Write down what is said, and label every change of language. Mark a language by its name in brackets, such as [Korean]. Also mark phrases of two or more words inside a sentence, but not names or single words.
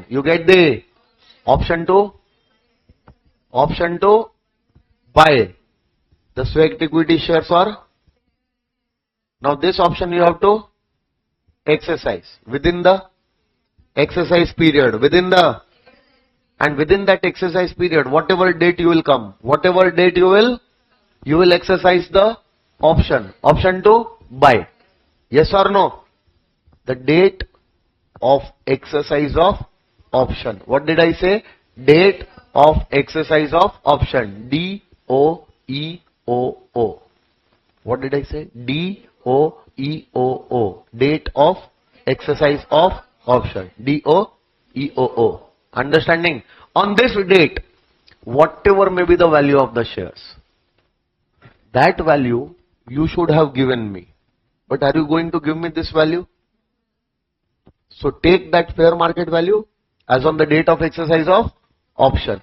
[English] You get the option to buy the Sept equity shares, or now this option you have to exercise within the exercise period, within that exercise period, whatever date you will come, whatever date you will exercise the option to buy. Yes or no? The date of exercise of option. What did I say? Date of exercise of option. D-O-E-O-O. What did I say? D-O-E-O-O. Date of exercise of option. D-O-E-O-O. Understanding? On this date, whatever may be the value of the shares, that value you should have given me. But are you going to give me this value? So take that fair market value as on the date of exercise of option.